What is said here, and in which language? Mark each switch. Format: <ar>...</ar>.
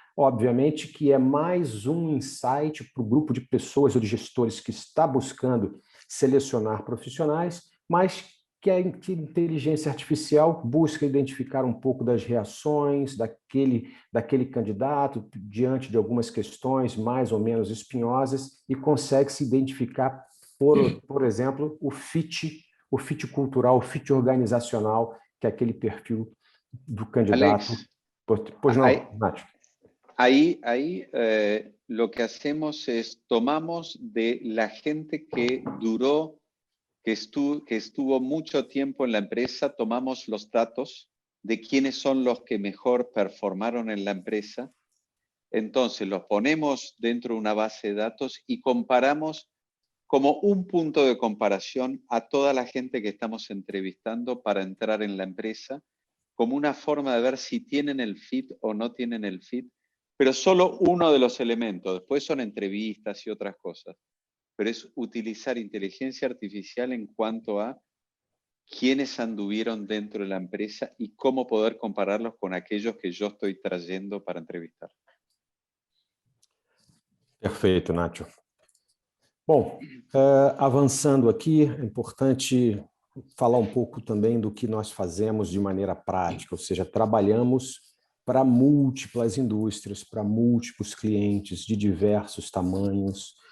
<pt>Obviamente que é mais um insight para o grupo de pessoas ou de gestores que está buscando selecionar profissionais, mas que a inteligência artificial busca identificar um pouco das reações daquele candidato diante de algumas questões mais ou menos espinhosas e consegue se identificar, por exemplo, o fit cultural, o fit organizacional, que é aquele perfil do candidato. Alex, pois não, Nath?</pt> <es>Ahí lo que hacemos es tomamos de la gente que duró, que estuvo mucho tiempo en la empresa, tomamos los datos de quiénes son los que mejor performaron en la empresa, entonces los ponemos dentro de una base de datos y comparamos como un punto de comparación a toda la gente que estamos entrevistando para entrar en la empresa, como una forma de ver si tienen el fit o no tienen el fit, pero solo uno de los elementos. Después son entrevistas y otras cosas. Pero es utilizar inteligencia artificial en cuanto a quiénes anduvieron dentro de la empresa y cómo poder compararlos con aquellos que yo estoy trayendo para entrevistar.</es> <pt>Perfeito, Nacho. Bom, avançando aqui, é importante falar um pouco também do que nós fazemos de maneira prática, ou seja, trabalhamos para múltiplas indústrias, para múltiplos clientes de diversos tamanhos.</pt>